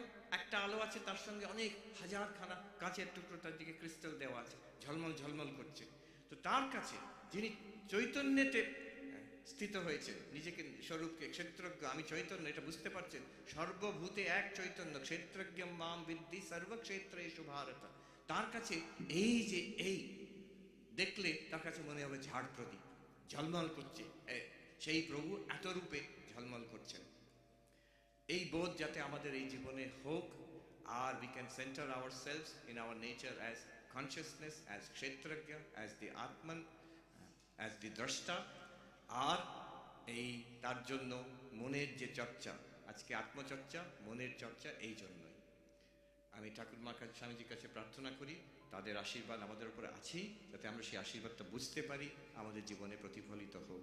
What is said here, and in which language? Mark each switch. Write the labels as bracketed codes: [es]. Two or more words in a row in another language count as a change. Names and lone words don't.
[bn] একটা আলো আছে, তার সঙ্গে অনেক হাজারখানা কাঁচের টুকরো, তার দিকে ক্রিস্টাল দেওয়া আছে, ঝলমল ঝলমল করছে। তো তার কাছে যিনি চৈতন্যতে স্থিত হয়েছে, নিজেকে স্বরূপকে ক্ষেত্রজ্ঞ, আমি চৈতন্য, এটা বুঝতে পারছেন। সর্বভূতে এক চৈতন্য, [sa] क्षेत्रज्ञ माम विद्धि सर्वक्षेत्रेषु भारत। [bn] তার কাছে এই যে এই দেখলে তার কাছে মনে হবে ঝাড় প্রদীপ ঝলমল করছে, সেই প্রভু এত রূপে ঝলমল করছেন। এই বোধ যাতে আমাদের এই জীবনে হোক, আর [en] we can center ourselves in our nature as consciousness, as kshetragya, as the atman, as the drashta। [bn] আর এই তার জন্য মনের যে চর্চা, আজকে আত্মচর্চা, মনের চর্চা, এই জন্যই আমি ঠাকুরমার কাছে, স্বামীজির কাছে প্রার্থনা করি তাদের আশীর্বাদ আমাদের উপরে আছেই, যাতে আমরা সেই আশীর্বাদটা বুঝতে পারি, আমাদের জীবনে প্রতিফলিত হোক।